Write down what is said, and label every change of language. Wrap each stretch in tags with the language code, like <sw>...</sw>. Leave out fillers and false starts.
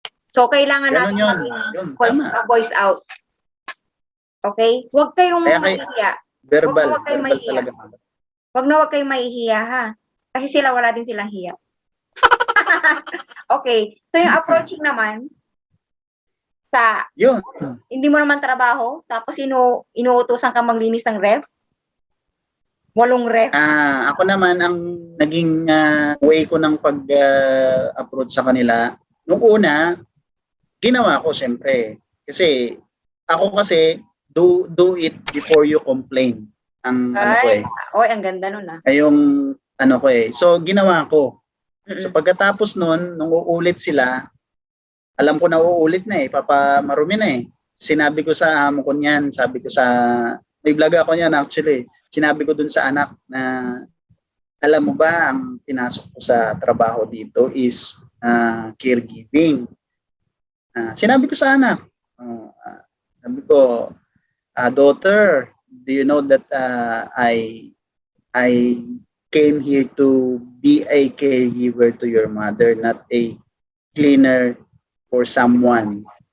<tl>So, kailangan natin</tl> <en>voice out.</en> <tl>Okay? Huwag kayong mahihiya.</tl> <en>Verbal</en> <tl>talaga. Huwag kayong mahihiya, ha? Kasi wala din silang hiya. Okay. So, yung approaching naman, hindi mo naman trabaho, tapos inuutosan ka maglinis ng ref, 8 ref. Ako naman, ang naging way ko ng pag-approach sa kanila, nung una, ginawa ko siyempre. Kasi, ako</tl> <en>do it before you complain. Ang</en> <tl>ang ganda nun yung So, ginawa ko. So, pagkatapos nun, nung uulit sila, alam ko na uulit na papamarumi na Sinabi ko sa amo ko niyan, may vlog ako niyan actually. Sinabi ko dun sa anak na, alam mo ba, ang pinasok ko sa trabaho dito</tl> <en>is caregiving.</en> <tl>Sinabi ko sa anak, sabi ko,</tl> <en>daughter, do you know that I came here to be a caregiver to your mother, not a cleaner for someone.</en>